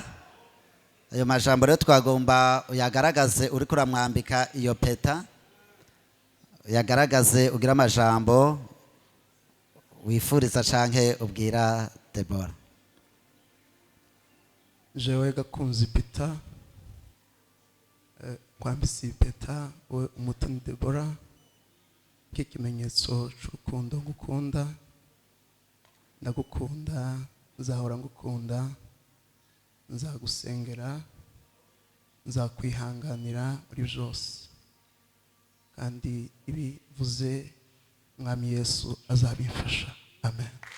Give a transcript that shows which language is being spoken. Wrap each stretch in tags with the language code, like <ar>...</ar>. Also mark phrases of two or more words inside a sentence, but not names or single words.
<rn>Ayo majambo rero twagomba uyagaragaze uriko uramwambika iyo peta, uyagaragaze ugira amajambo wifuriza canke ubwira Debora. Jewe Gakunzi Peter kwambisa ipeta we Umutoni Debora nk'ikimenyetso cy'urukundo ngukunda, ndagukunda, nzahora ngukunda, nzagusengera, nzakwihanganira muri byose, kandi ibivuze Mwami Yesu azabimfasha, amen.</rn>